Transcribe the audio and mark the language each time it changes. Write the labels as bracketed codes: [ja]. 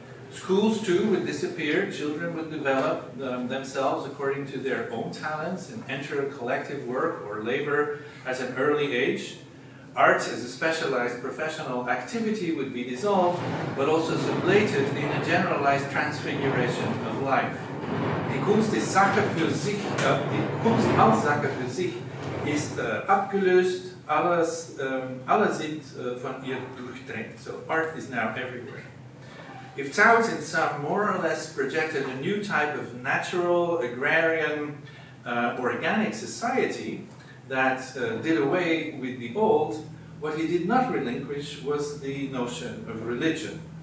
[en] Schools too would disappear, children would develop themselves according to their own talents and enter collective work or labor at an early age. Art as a specialized professional activity would be dissolved, but also sublated in a generalized transfiguration of life. [de] Die Kunst ist Sache für sich, die Kunst als Sache für sich ist abgelöst, alle sind von ihr durchdrängt. [en] So art is now everywhere. If Taut in some more or less projected a new type of natural, agrarian, organic society that did away with the old, what he did not relinquish was the notion of religion.